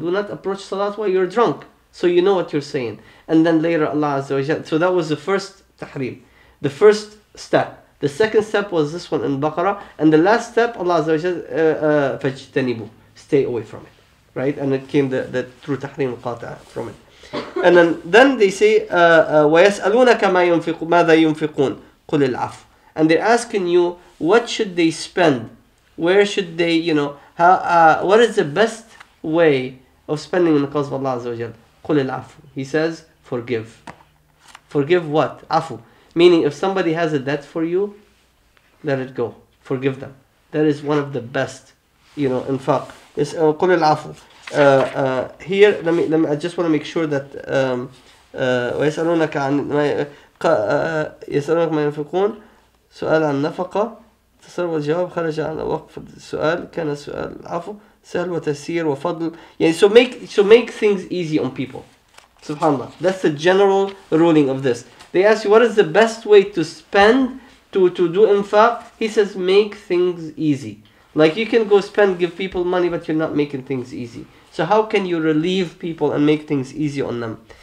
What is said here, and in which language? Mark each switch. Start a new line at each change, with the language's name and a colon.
English: Do not approach Salat while you're drunk, so you know what you're saying. And then later Allah Azza wa Jal. So that was the first tahrim, the first step. The second step was this one in Baqarah. And the last step, Allah Azza wa Jal, فَاجْتَنِبُوا. Stay away from it. Right? And it came the true tahrim al-qata' from it. And then they say,
Arabic: وَيَسْأَلُونَكَ مَاذَا يُنْفِقُونَ قُلِ الْعَفْوَ.
English: And they're asking you, what should they spend? Where should they, what is the best way of spending in the cause of Allah Azza wa Jal?
Arabic: قُلِ الْعَفْوَ.
English: He says, forgive. Forgive what? Afu. Meaning, if somebody has a debt for you, let it go. Forgive them. That is one of the best, infaq. Is
Arabic: قُلِ الْعَفْوَ.
English: Here, let me. I just want to make sure that
Arabic: ويسألونك عن يسألونك ما ينفقون سؤال عن نفقة تصرف الجواب خرج عن وقف السؤال كان السؤال العفو سهل وتسير وفضل.
English: So make things easy on people. Subhanallah. That's the general ruling of this. They ask you, what is the best way to spend, to do infaq? He says, make things easy. Like you can go give people money, but you're not making things easy. So how can you relieve people and make things easy on them?